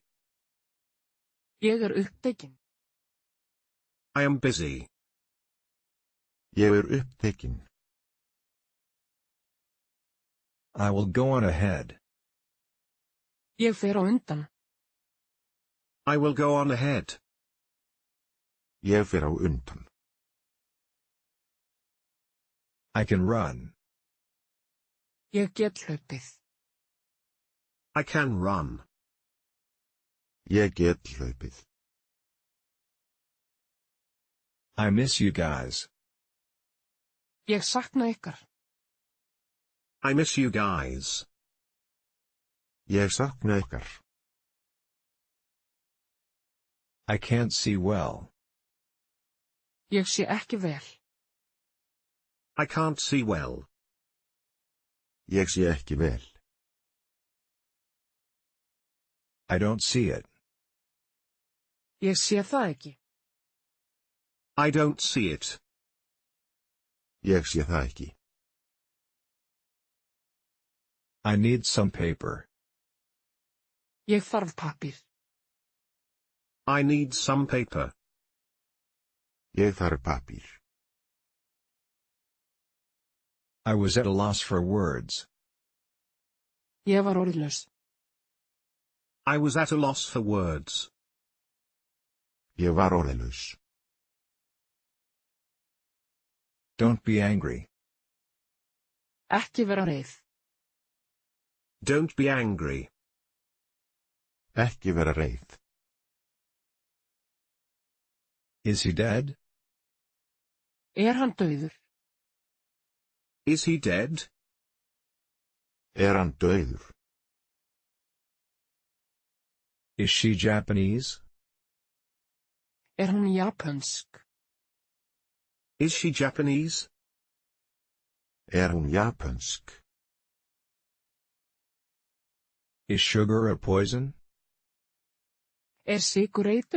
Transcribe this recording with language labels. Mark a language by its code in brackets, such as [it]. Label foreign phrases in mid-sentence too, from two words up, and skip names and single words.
[is] Ég upptekin. [en] I am busy. [is] Ég upptekin. [en] I will go on ahead. [is] Ég fer á undan. [en] I will go on ahead. [is] Ég fer á undan. [en] I can run. [is] Ég get hlaupið. [en] I can run. [is] Ég get hlaupið. [en] I miss you guys. [is] Ég sakna ykkar. [en] I miss you guys. [is] Ég sakna ykkar. [en] I can't see well. [is] Ég sé ekki vel. [en] I can't see well. [is] Ég sé ekki vel. [en] I don't see it. [is] Ég sé það ekki. [en] I don't see it. [is] Ég sé það ekki. [en] I need some paper. [is] Ég þarf pappír. [en] I need some paper. [is] Ég þarf pappír. [en] I was at a loss for words. [is] Ég var orðlaus. [en] I was at a loss for words. [is] Ég var orðlaus. [en] Don't be angry. [is] Ekki vera reið. [en] Don't be angry. [is] Ekki vera reið. [en] Is he dead? [is] Hann dauður? [en] Is he dead? [is] Hann dauður? [en] Is she Japanese? [is] Hún japönsk? [en] Is she Japanese? [is] Hún japönsk? [en] Is sugar a poison? [is] Sykur eitur?